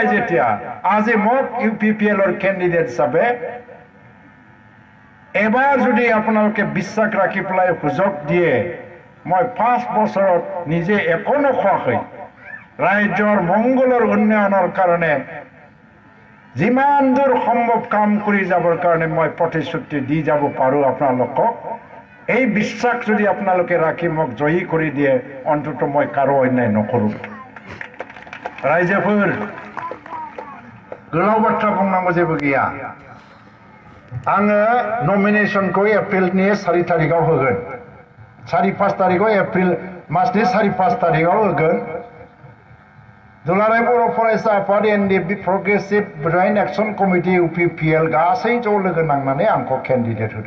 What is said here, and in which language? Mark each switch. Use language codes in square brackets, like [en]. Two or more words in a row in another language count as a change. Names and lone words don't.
[as] যেতিয়া আজি মোক UPPLৰ কেণ্ডিডেট হিচাপে এবাৰ যদি আপোনালোকে বিশ্বাস ৰাখি পেলাই সুযোগ দিয়ে, মই 5 বছৰত নিজে একো নোখোৱাকৈ ৰাজ্যৰ মংগলৰ উন্নয়নৰ কাৰণে যিমান দূৰ সম্ভৱ কাম কৰি যাবৰ কাৰণে মই প্ৰতিশ্ৰুতি দি যাব পাৰোঁ আপোনালোকক। এই বিশ্বাস যদি আপোনালোকে ৰাখি মোক জয়ী কৰি দিয়ে, অন্তত মই কাৰো অন্যায় নকৰোঁ। [brx] रायजोफोर गोलाव बाथ्रा बुंनांगौ जेबो गैया। आङो नमिनेशनखौ एप्रिलनि 4 तारिखआव होगोन, 4-5 तारिखआव, एप्रिल मासनि 4-5 तारिखआव होगोन। दुलाराय बर' फरायसा आफाद NDP प्रग्रेसिव ब्रेन एक्शन कमिटि UPPL गासै ज' लोगो नांनानै आंखौ केन्डिडेट होदों।